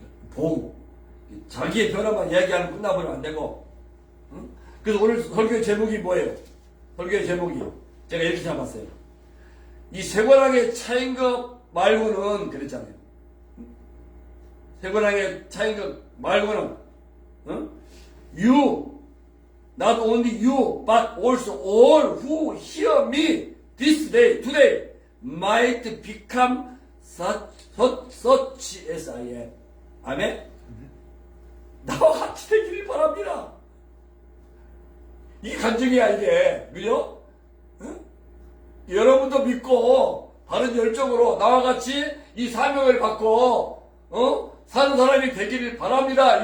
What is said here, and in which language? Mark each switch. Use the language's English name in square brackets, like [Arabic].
[Korean] 보고 자기의 변화만 이야기하면 끝나버리면 안 되고. 그래서 오늘 설교의 제목이 뭐예요? 설교의 제목이 제가 이렇게 잡았어요. 이 쇠고랑에 차인 것 말고는, 그랬잖아요. 쇠고랑에 차인 것 말고는 [English] you, not only you, but also all who hear me this day, today, might become such as I am. [Korean] 아멘? 나와 같이 되기를 바랍니다. 이 간증이야, 이게. 그죠? 여러분도 믿고 바른 열정으로 나와 같이 이 사명을 받고 사는 사람이 되기를 바랍니다.